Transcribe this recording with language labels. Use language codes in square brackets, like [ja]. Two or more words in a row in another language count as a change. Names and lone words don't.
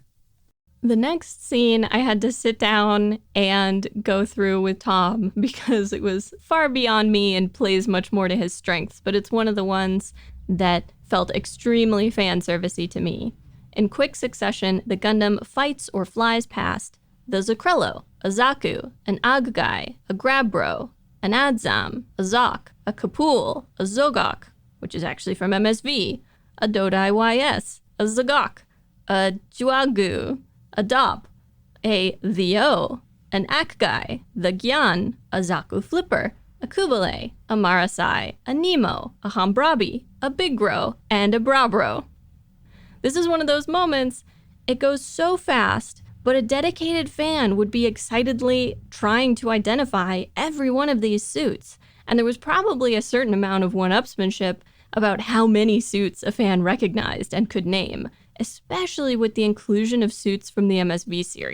[en] The next scene I had to sit down and go through with Tom because it was far beyond me and plays much more to his strengths, but it's one of the ones that felt extremely fan servicey to me. In quick succession, the Gundam fights or flies past the Zakrello, a Zaku, an Aggai, a Grabbro, an Adzam, a Zok, a Kapul, a Zogok, which is actually from MSB, a Dodai YS, a Zagok, a Juagu, a Dop, a Theo, an Akgai, the Gyan, a Zaku Flipper, a Kubale, a Marasai, a Nemo, a Hambrabi, a Bigro, and a Brabro. This is one of those moments, it goes so fast, but a dedicated fan would be excitedly trying to identify every one of these suits. And there was probably a certain amount of one-upsmanship about how many suits a fan recognized and could name, especially with the inclusion of suits from the MSB series.